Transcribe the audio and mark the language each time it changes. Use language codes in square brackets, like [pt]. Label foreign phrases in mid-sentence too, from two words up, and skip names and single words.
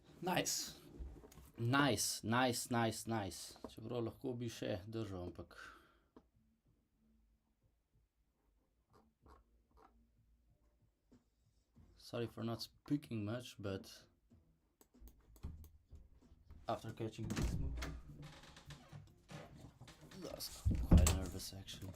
[en] Nice. Nice, nice, nice, nice. [sl] Čeprav lahko bi še držal, ampak... [en] Sorry for not speaking much, but... After catching this move... That's quite nervous actually.